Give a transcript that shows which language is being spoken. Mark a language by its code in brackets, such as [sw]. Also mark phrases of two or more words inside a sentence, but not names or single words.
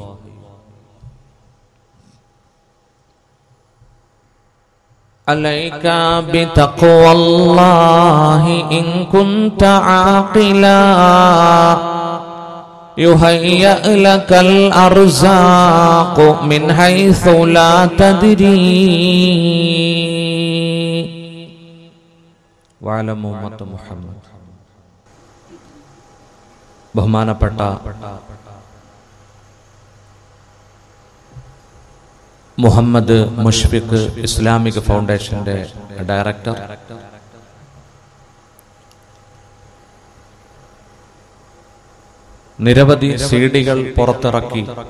[ar] عليك بتقوى الله إن كنت عاقلا يهيأ لك الأرزاق من حيث لا تدري. وعلى أمة محمد. [ml] ബഹുമാനപ്പെട്ട മുഹമ്മദ് മുഷ്ഫിഖ് ഇസ്ലാമിക് ഫൗണ്ടേഷന്റെ ഡയറക്ടർ, നിരവധി സീഡികൾ പുറത്തിറക്കി